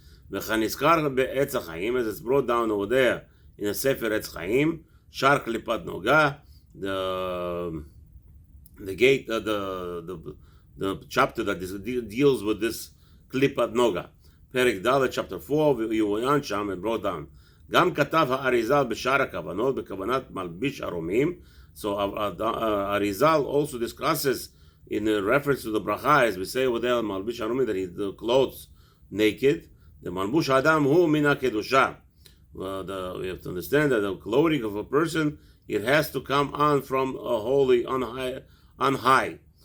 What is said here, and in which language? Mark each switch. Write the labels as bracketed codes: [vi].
[he] וכנזכר בעץ החיים, [en] as it's brought down over there in the Sefer עץ חיים, שער קליפת נוגה, the gate, the chapter that deals with this קליפת נוגה. [he] פרק ד' [en] chapter 4, [he] ויועיין שם [en] and brought down. [he] גם כתב האריזל בשאר הכוונות, בכוונת מלביש ארומים. [en] So Arizal also discusses in reference to the bracha, as we say over there, Malbish Arumi, that he clothes naked. The [he] Malbush Adam hu mina kedusha. [en] We have to understand that the clothing of a person, it has to come on from a holy, on high.